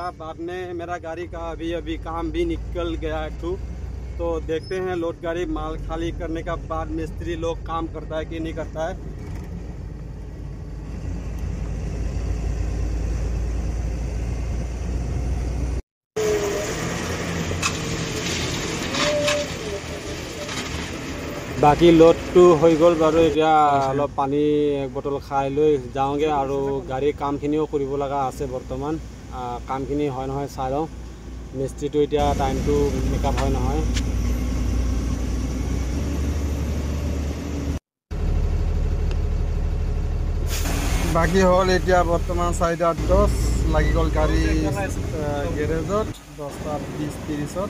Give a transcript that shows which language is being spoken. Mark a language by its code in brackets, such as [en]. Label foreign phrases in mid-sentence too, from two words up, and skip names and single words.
[hi] बाद में मेरा गाड़ी का अभी काम भी निकल गया है तो देखते हैं लोड गाड़ी माल खाली करने का बाद मिस्त्री लोग काम करता है कि नहीं करता है। [as] बाकी लोडটো হৈ গ'ল বাৰু, এতিয়া অলপ পানী এক বটল খাই লৈ যাওঁগে আৰু গাড়ী কামখিনিও কৰিব লগা আছে বৰ্তমান। কামখিনি হয় নহয় চাই লওঁ, মিস্ত্ৰীটো এতিয়া টাইমটো মেকআপ হয় নহয়। বাকি হ'ল এতিয়া বৰ্তমান 4:10 লাগি গ'ল গাড়ী গেৰেজত 10টা 20-30ত।